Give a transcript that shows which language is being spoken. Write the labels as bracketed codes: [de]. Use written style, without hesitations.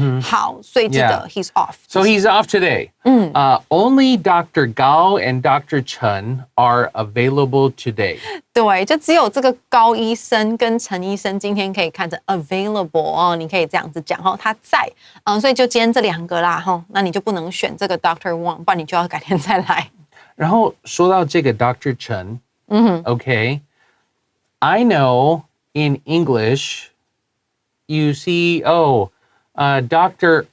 [zh] 好，所以记得 [en] he's off. So he's off today. Only Dr. Gao and Dr. Chen are available today. [zh] 对，就只有这个高医生跟陈医生今天可以看着 available 你可以这样子讲他在所以就今天这两个啦那你就不能选这个 Dr. Wang， 不然你就要改天再来。然后说到这个 Dr. [en] Chen, okay, I know in English you see Dr.